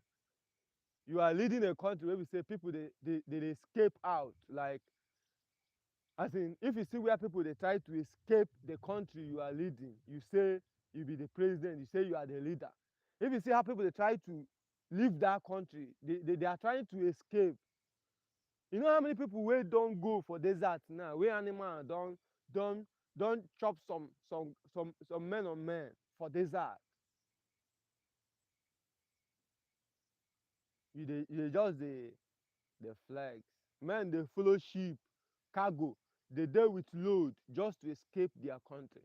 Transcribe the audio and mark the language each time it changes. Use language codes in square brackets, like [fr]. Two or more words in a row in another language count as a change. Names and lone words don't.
[pcm] You are leading a country where we say people they escape out. Like, as in, if you see where people they try to escape the country you are leading, you say you be the president, you say you are the leader. If you see how people they try to leave that country, they are trying to escape. You know how many people wey don go for desert now, wey animal don chop some men on men for desert. You dey just dey flex. Men dey follow sheep, cargo. they dey with load just to escape their country.